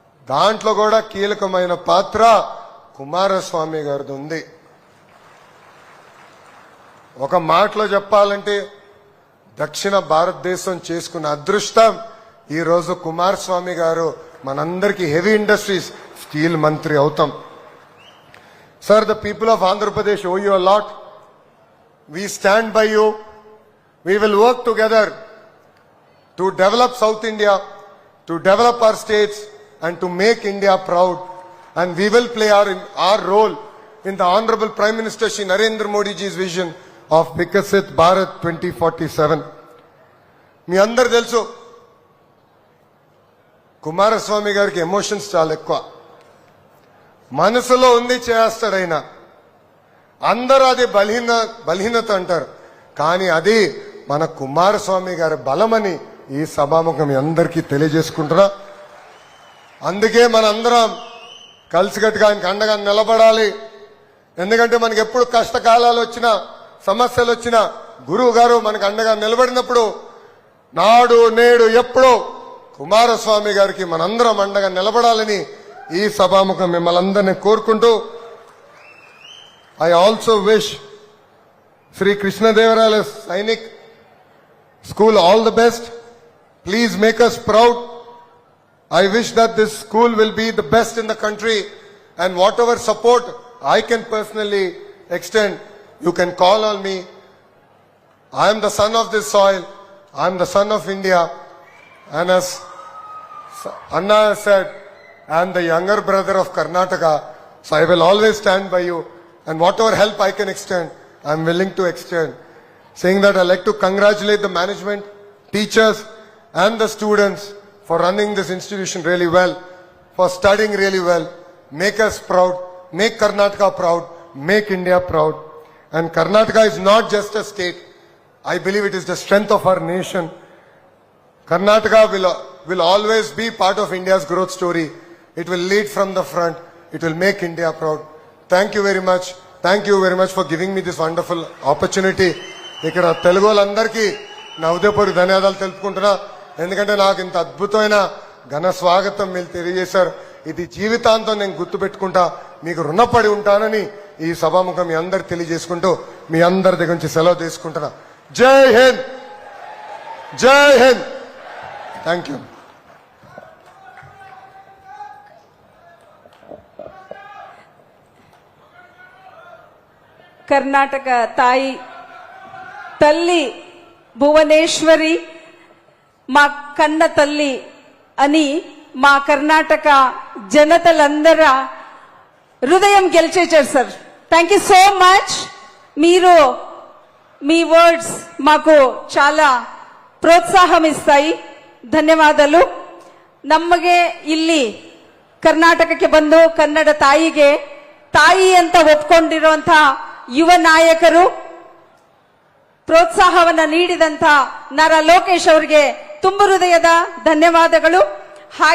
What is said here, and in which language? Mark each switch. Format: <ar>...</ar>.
<te>దాంట్లో కూడా కీలకమైన పాత్ర కుమారస్వామి గారిది ఉంది. ఒక మాటలో చెప్పాలంటే దక్షిణ భారతదేశం చేసుకున్న అదృష్టం ఈ రోజు కుమారస్వామి గారు మనందరికీ హెవీ ఇండస్ట్రీస్ స్టీల్ మంత్రి అవుతాం.</te> <en>Sir, the people of Andhra Pradesh owe you a lot. We stand by you. We will work together to develop South India, to develop our states and to make India proud. And we will play our role in the Honorable Prime Minister Shri Narendra Modi ji's vision of Vikasit Bharat 2047.</en> <te>మీ అందరు తెలుసు, కుమారస్వామి గారికి emotions చాలా ఎక్కువ. మనసులో ఉంది చేస్తాడైనా. అందరూ అది బలహీనత అంటారు, కానీ అది మన కుమారస్వామి గారి బలమని ఈ సభాముఖం అందరికీ తెలియజేసుకుంటున్నా. అందుకే మనందరం కలిసికట్టుగా ఆయనకు అండగా నిలబడాలి. ఎందుకంటే మనకి ఎప్పుడు కష్టకాలాలు వచ్చినా, సమస్యలు వచ్చినా గురువు గారు మనకు అండగా నిలబడినప్పుడు నాడు నేడు ఎప్పుడో కుమారస్వామి గారికి మనందరం అండగా నిలబడాలని ఈ సభాముఖం మిమ్మల్ని అందరినీ కోరుకుంటూ,</te> <en>I also wish Shri కృష్ణదేవరాయల Sainik school all the best. Please make us proud. I wish that this school will be the best in the country, and whatever support I can personally extend, you can call on me. I am the son of this soil. I am the son of India, and as Anna said, I am the younger brother of Karnataka, so I will always stand by you, and whatever help I can extend, I am willing to extend. Saying that, I like to congratulate the management, teachers and the students for running this institution really well, for studying really well. Make us proud, make Karnataka proud, make India proud. And Karnataka is not just a state. I believe it is the strength of our nation. Karnataka will always be part of India's growth story. It will lead from the front. It will make India proud. Thank you very much. Thank you very much for giving me this wonderful opportunity.</en> <te>ఇక్కడ తెలుగు వాళ్ళందరికీ నా ఉదయపూర్వక ధన్యవాదాలు తెలుపుకుంటున్నా. ఎందుకంటే నాకు ఇంత అద్భుతమైన ఘన స్వాగతం మీరు తెలియజేశారు. ఇది జీవితాంతం నేను గుర్తుపెట్టుకుంటా, మీకు రుణపడి ఉంటానని ఈ సభాముఖం మీ అందరు తెలియజేసుకుంటూ మీ అందరి దగ్గర నుంచి సెలవు తీసుకుంటున్నా.</te> <hi>జై హింద్, జై హింద్.</hi> <en>Thank you.</en> <kn>ಕರ್ನಾಟಕ ತಾಯಿ</kn> <te>తల్లి భువనేశ్వరి మా కన్న తల్లి అని మా కర్ణాటక జనతలందర హృదయం గెలిచేశారు sir.</te> <en>Thank you so much.</en> <te>మీరు మీ వర్డ్స్ మాకు చాలా ಪ್ರೋತ್ಸಾಹಂ ಇಸ್ತಾಯಿ.</te> <kn>ಧನ್ಯವಾದಗಳು. ನಮಗೆ ಇಲ್ಲಿ ಕರ್ನಾಟಕಕ್ಕೆ ಬಂದು ಕನ್ನಡ ತಾಯಿಗೆ ತಾಯಿ ಅಂತ ಒಪ್ಕೊಂಡಿರುವಂತ ಯುವ ನಾಯಕರು ಪ್ರೋತ್ಸಾಹವನ್ನ ನೀಡಿದಂತ ನಾರಾ ಲೋಕೇಶ್ ಅವರಿಗೆ ತುಂಬ ಹೃದಯದ ಧನ್ಯವಾದಗಳು. ಹಾಗೆ</kn>